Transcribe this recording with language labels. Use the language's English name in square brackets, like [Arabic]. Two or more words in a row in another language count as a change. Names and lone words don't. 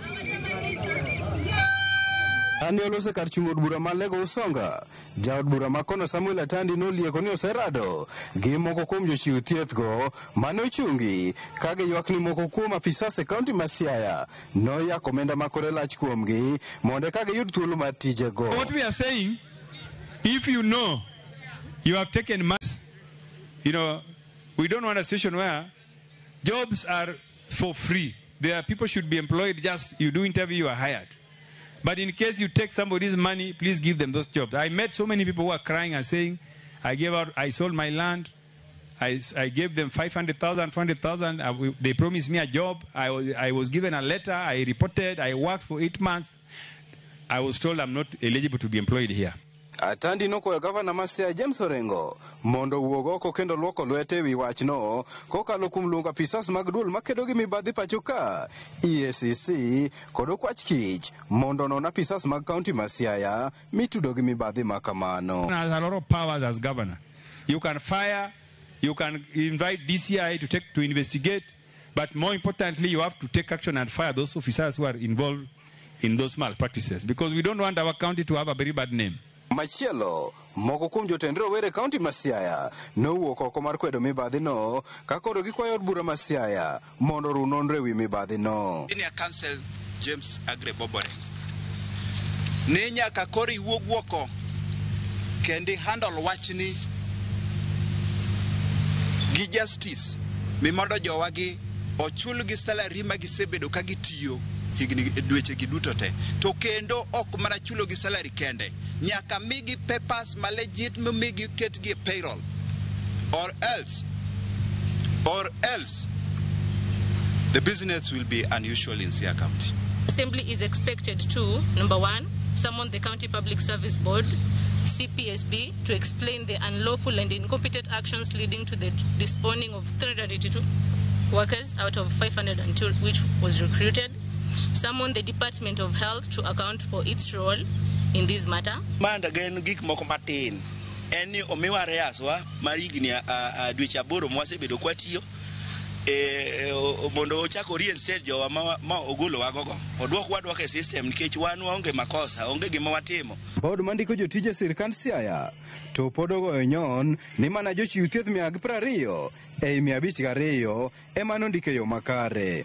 [Luo (Kenya and Tanzania)] Ani olose kar chung' od bura ma Lego Usonga, jaod bura ma kono Samuel Atandi nolieko ni oserado gi moko kuom jochiw thiethgo mane ochungi ka giywak ni moko kuom apisas e kaunti ma Siaya noyako omenda makore lach kuomgi mondo ka giyud thuolo mar tijego. [English] What we are saying, if you know you have taken money, we don't want a situation where jobs are for free. There people should be employed, just you do interview, you are hired. But in case you take somebody's money, please give them those jobs. I met so many people who are crying and saying, I sold my land, I gave them 500,000, 400,000, they promised me a job, I was given a letter, I reported, I worked for 8 months, I was told I'm not eligible to be employed here. [Luo (Kenya and Tanzania)] Atandi nokwayo Gavana ma Siaya James Orengo mondo wuog oko kendo luoko lwete ewi wachno kokalo kuom luongo apisas mag duol makedo gi mibadhi pacho ka EACC kod okwach kich mondo non apisas mag kaunti ma Siaya mitudo gi mibadhi makamano. [English] Has a lot of powers as governor. You can fire, you can invite DCI to investigate, but more importantly, you have to take action and fire those officers who are involved in those malpractices, because we don't want our county to have a very bad name. [Luo (Kenya and Tanzania)] Machielo, moko kuom jotend rowere kaunti ma Siaya nowuok oko mar kwedo mibadhino ka koro gikwayo od bura ma Siaya mondo ru nonro ewi mibadhino. Senior Counsel James Agre Bobore ne nyaka koro iwuog oko kendi handle wachni gi justice mimondo jowagi ochul gi salary ma gisebedo ka gitiyo higni dweche giduto te to kendo ok mana chulo gi salary kende nyaka migi papers ma legit migi ketgi payroll [English] or else the business will be unusual in Siaya County. Assembly is expected to, number 1, summon the County Public Service Board, CPSB, to explain the unlawful and incompetent actions leading to the disowning of 382 workers out of 502 which was recruited. Summon the Department of Health to account for its role in this matter. [Luo (Kenya and Tanzania)] Manda gen gik moko matin eni omiware aswa marigni dweche 8 mwasebedo kwatiyo mondo ochako reinstate jowa ma ogolo wagogo odwok e system nikech wan waonge makosa onge gima watimo. Bod mandiko jotije sirkand Siaya to podogo nyon ni mana jochiw thieth 220 ei 502 ema nondike yo makare.